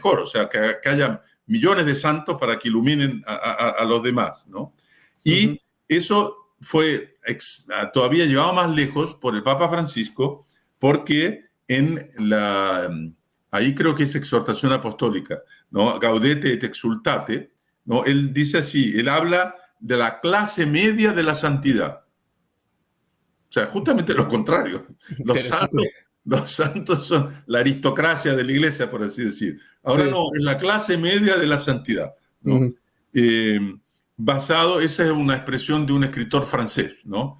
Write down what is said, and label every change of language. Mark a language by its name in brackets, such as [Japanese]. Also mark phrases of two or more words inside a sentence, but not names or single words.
[Spanish] O sea, que haya millones de santos para que iluminen a los demás, ¿no? Y eso fue todavía llevado más lejos por el Papa Francisco, porque ahí creo que es exhortación apostólica, ¿no? [Latin] Gaudete et exultate, [Spanish] ¿no? Él dice así, él habla de la clase media de la santidad. O sea, justamente lo contrario. Los santos son la aristocracia de la iglesia, por así decir. Ahora sí. No, es la clase media de la santidad, ¿no? Esa es una expresión de un escritor francés, ¿no?